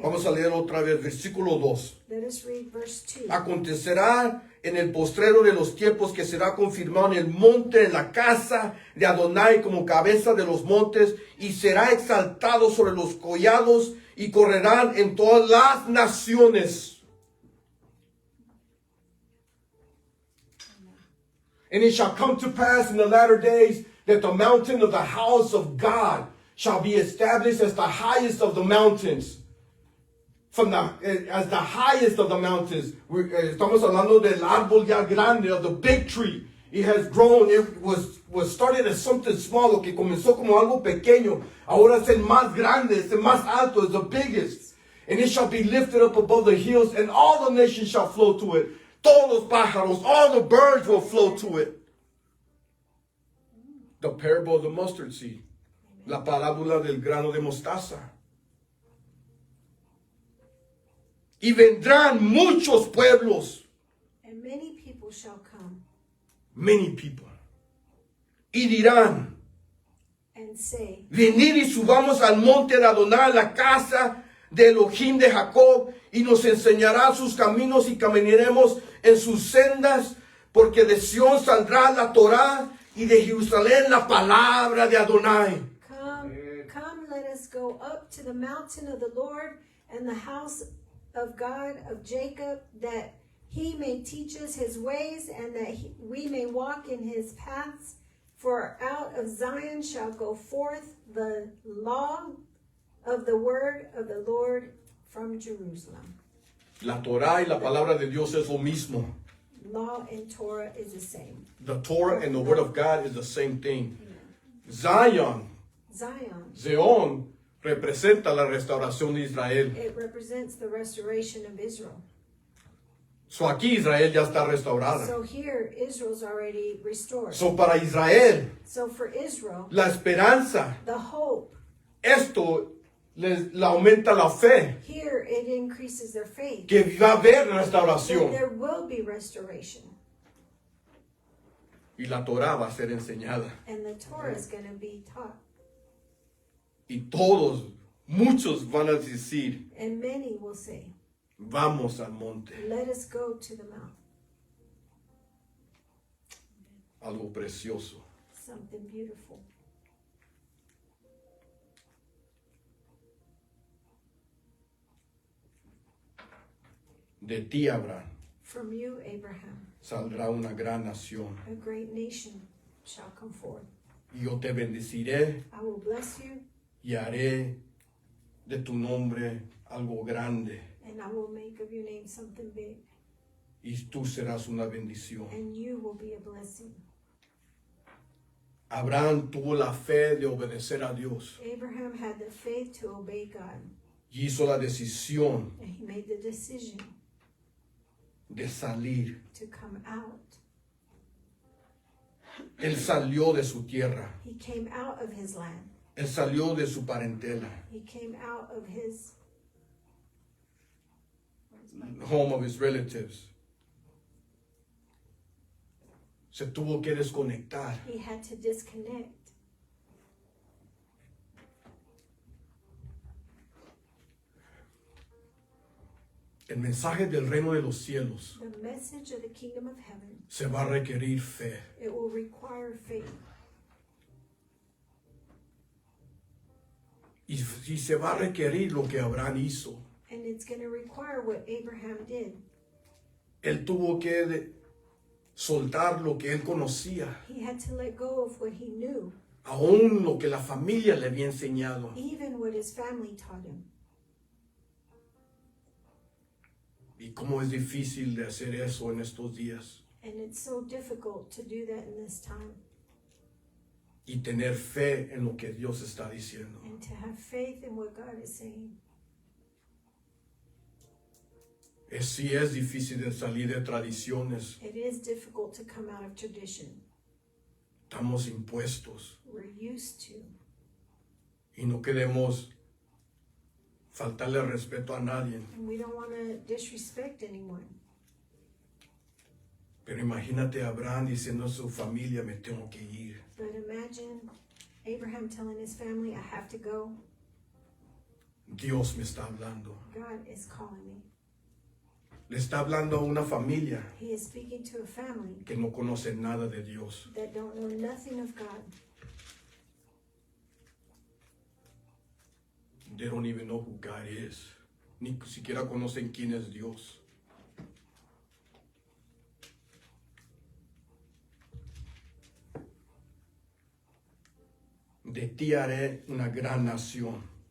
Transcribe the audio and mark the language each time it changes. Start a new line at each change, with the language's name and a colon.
Spanish: Vamos a leer otra vez, versículo 2.
English: Let us read verse 2.
Spanish: Acontecerá en el postrero de los tiempos que será confirmado en el monte, en la casa de Adonai como cabeza de los montes, y será exaltado sobre los collados y correrán en todas las naciones.
English: And it shall come to pass in the latter days that the mountain of the house of God shall be established as the highest of the mountains. As the highest of the mountains.
Spanish: Estamos hablando del árbol ya grande,
English: of the big tree. It has grown. It was started as something small,
Spanish: lo que comenzó como algo pequeño. Ahora es el más grande, es el más alto, es
English: the biggest. And it shall be lifted up above the hills, and all the nations shall flow to it.
Spanish: Todos los pájaros,
English: all the birds will flow to it. The parable of the mustard seed.
Spanish: La parábola del grano de mostaza. Y vendrán muchos pueblos.
English: And many people shall come Many people.
Spanish: Y dirán,
English: and say,
Spanish: venid y subamos al monte de Adonai, la casa de Elohim de Jacob, y nos enseñará sus caminos y caminaremos en sus sendas, porque de Sión saldrá la Torá y de Jerusalén la palabra de Adonai.
English: Come, let us go up to the mountain of the Lord and the house of God of Jacob, that he may teach us his ways, and that we may walk in his paths. For out of Zion shall go forth the law of the word of the Lord from Jerusalem.
Spanish: La Torá y la palabra de Dios es lo mismo.
English: Law and Torah is the same. The Torah and the word of God is the same thing.
Spanish: Zion, Zion, representa la restauración de Israel.
English: It represents the restoration of Israel.
Spanish: So aquí Israel ya está restaurada.
English: So here, Israel's already restored.
Spanish: So para Israel,
English: So for Israel,
Spanish: la esperanza,
English: the hope,
Spanish: esto le aumenta la fe,
English: here it increases their faith.
Spanish: que va a haber
English: That
Spanish: restauración.
English: there will be restoration.
Spanish: Y la Torah va a ser enseñada.
English: And the Torah is going to be taught.
Spanish: Y todos, muchos van a decir,
English: And many will say,
Spanish: vamos al monte.
English: let us go to the mount.
Spanish: Algo precioso.
English: Something beautiful.
Spanish: De ti, Abraham,
English: From you, Abraham,
Spanish: saldrá una gran nación.
English: a great nation shall come forth.
Spanish: Y yo te bendeciré
English: I will bless you,
Spanish: y haré de tu nombre algo grande.
English: and I will make of your name something big,
Spanish: Y tú serás una bendición.
English: and you will be a blessing.
Spanish: Abraham tuvo la fe de obedecer a Dios
English: Abraham had the faith to obey God,
Spanish: y hizo la decisión
English: and he made the decision
Spanish: de salir.
English: to come out.
Spanish: Él salió de su tierra.
English: He came out of his land.
Spanish: Él salió de su parentela,
English: He came out of his home of his relatives.
Spanish: Se tuvo que desconectar.
English: he had to disconnect.
Spanish: El mensaje del reino de los cielos
English: The message of the kingdom of heaven,
Spanish: se va a requerir fe.
English: it will require faith.
Spanish: Y se va a requerir lo que Abraham hizo.
English: And it's going to require what Abraham did.
Spanish: Él tuvo que soltar lo que él conocía,
English: He had to let go of what he knew,
Spanish: aún lo que la familia le había enseñado.
English: even what his family taught him.
Spanish: Y cómo es difícil de hacer eso en estos días.
English: And it's so difficult to do that in this time,
Spanish: Y tener fe en lo que Dios está diciendo.
English: and to have faith in what God is saying.
Spanish: Sí es difícil de salir de tradiciones.
English: It is difficult to come out of tradition.
Spanish: Estamos impuestos
English: We're used to,
Spanish: y no queremos faltarle respeto a nadie.
English: and we don't want to disrespect anyone.
Spanish: Pero imagínate a Abraham diciendo a su familia, me tengo que ir.
English: But imagine Abraham telling his family, I have to go.
Spanish: Dios me está hablando.
English: God is calling me.
Spanish: Le está hablando a una familia
English: He is speaking to a family
Spanish: que no conoce nada de Dios.
English: that don't know nothing of God. They don't even know who God is.
Spanish: Ni siquiera conocen quién es Dios. De ti haré una gran nación